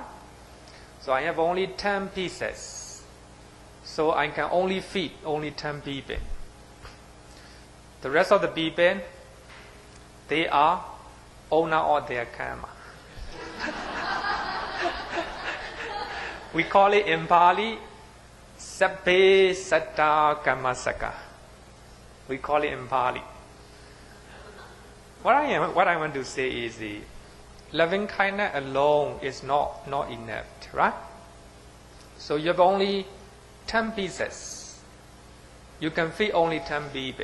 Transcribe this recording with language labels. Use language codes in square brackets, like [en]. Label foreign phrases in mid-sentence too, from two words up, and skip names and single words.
[en] So I have only 10 pieces. So I can only feed only 10 people. The rest of the people, they are owner of their karma. We call it in Pali, [pi] sabbe satta kammasaka. [en] We call it in Pali. What I want to say is loving kindness alone is not enough, right? So you have only 10 pieces. You can feed only 10 people.